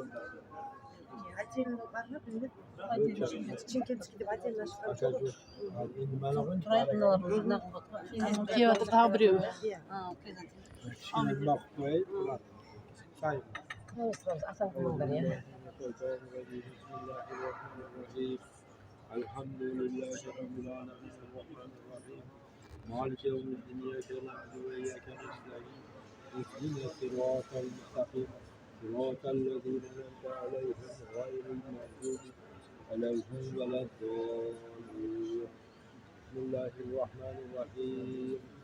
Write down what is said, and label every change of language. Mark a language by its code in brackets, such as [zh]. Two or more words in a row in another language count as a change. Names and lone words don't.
[kk] Отдельно бар ма білмедім. Шымкентский деп отдельно ашқан жоқ. Кеватыр тағы біреуі. Асан қылыңдар, иә. [ar] الحمد لله رب العالمين الرحمن الرحيم مالك يوم الدين إياك نعبد وإياك نستعين اهدنا الصراط المستقيم صراط الذين أنعمت عليهم غير المغضوب عليهم ولا الضالين بسم الله الرحمن الرحيم